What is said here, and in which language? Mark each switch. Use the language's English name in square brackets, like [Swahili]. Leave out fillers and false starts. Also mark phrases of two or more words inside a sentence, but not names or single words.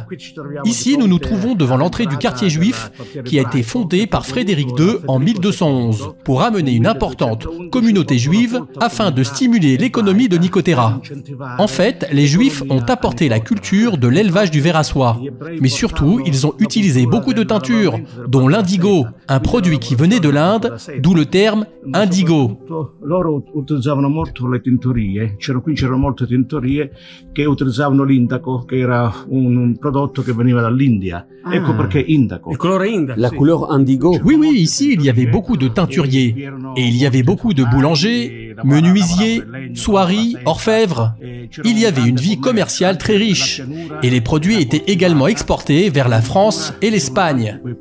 [French] Ici, nous nous trouvons devant l'entrée du quartier juif qui a été fondé par Frédéric II en 1211 pour amener une importante communauté juive afin de stimuler l'économie de Nicotera. En fait, les Juifs ont apporté la culture de l'élevage du ver à soie, mais surtout, ils ont utilisé beaucoup de teintures, dont l'indigo, un produit qui venait de l'Inde, d'où le terme indigo. [Italian] Loro utilizzavano molto le tintorie, c'erano molte tintorie che utilizzavano l'indaco, che era un prodotto che veniva dall'India. Ecco perché indaco. [French] La couleur indigo. Oui, oui, ici, il y avait beaucoup de teinturiers, et il y avait beaucoup de boulangers, menuisiers, soieries, orfèvres. Il y avait une vie commerciale très riche, et les produits étaient également exportés vers la France et l'Espagne.